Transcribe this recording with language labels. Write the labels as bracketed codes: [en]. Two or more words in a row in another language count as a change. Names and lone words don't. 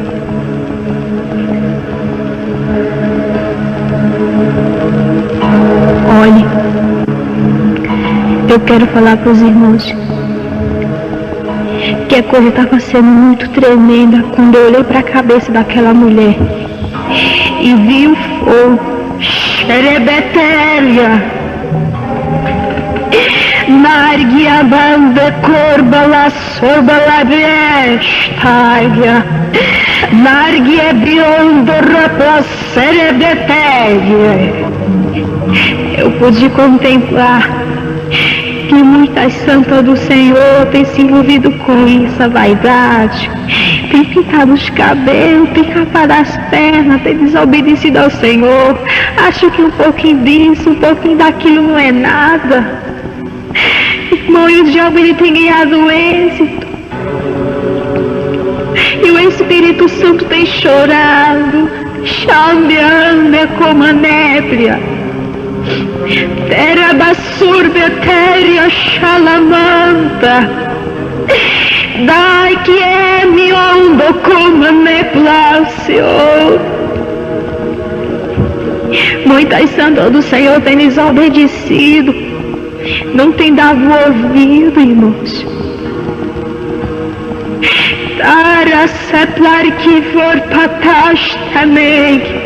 [pt] Olhe, eu quero falar para os irmãos que a coisa estava sendo muito tremenda quando eu olhei para a cabeça daquela mulher e vi o fogo, xerebetéria, narguia banda corba la sorba la vestária, narguia biondo rapla xerebetéria. Eu pude contemplar que muitas santas do Senhor têm se envolvido com isso, a vaidade, tem pintado os cabelos, tem rapado as pernas, tem desobedecido ao Senhor, acho que um pouquinho disso, um pouquinho daquilo não é nada. Irmão, e o diabo ele tem ganhado êxito, e o Espírito Santo tem chorado, chambeando como a nébria. Terra basurbe teria chalamanta, dai que é mi ondo como me place. Muitas santas do Senhor têm desobedecido, não tem dado ouvido, irmãos. Tara seplar que for patash também.